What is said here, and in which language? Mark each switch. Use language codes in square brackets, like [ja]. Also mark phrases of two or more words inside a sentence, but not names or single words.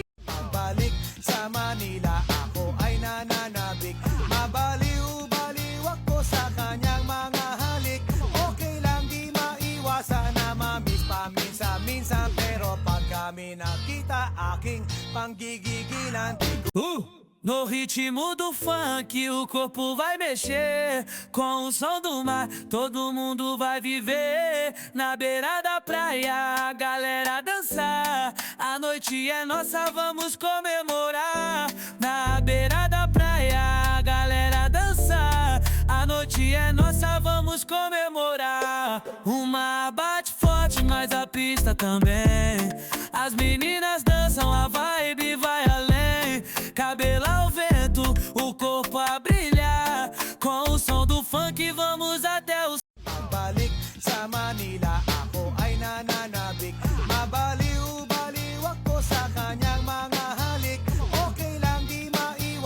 [tl] Balik sa Manila, ako ay nananabik. Mabaliw-baliw ako sa kanyang mga halik. Okay lang di maiwasan na mamiss paminsan-minsan, pero pag kami nakita, aking panggigigilan, di ko [pt] No ritmo do funk o corpo vai mexer. Com o som do mar todo mundo vai viver. Na beira da praia a galera dançar. A noite é nossa, vamos comemorar. Na beira da praia a galera dançar. A noite é nossa, vamos comemorar. Uma bate forte, mas a pista também. As meninas dançam, a vibe vai além. Cabelo ao vento, o corpo a brilhar. Com o som do funk vamos até o... [tl] Balik sa Manila, ako ay nananabik. Mabaliw-baliw ako sa kanyang mga halik. Okay lang di